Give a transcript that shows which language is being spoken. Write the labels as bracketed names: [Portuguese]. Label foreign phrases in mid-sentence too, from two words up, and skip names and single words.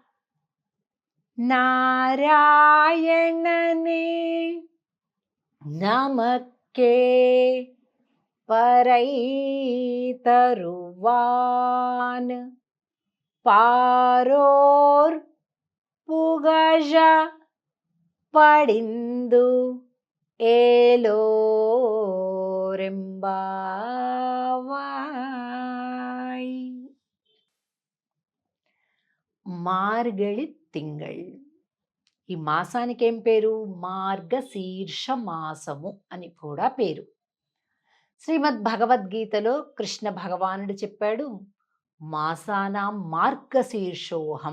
[Tamil] நாராயணனே நமக்கே பறை தருவான் பாரோர் புகழ படிந்து ஏலோரெம்பாவாய். மார்கழி திங்கள். [Telugu] ఈ మాసానికి ఏం పేరు? మార్గశీర్ష మాసము అని కూడా పేరు. శ్రీమద్ భగవద్గీతలో కృష్ణ భగవానుడు చెప్పాడు, [Sanskrit] मासानां मार्गशीर्षोऽहम्.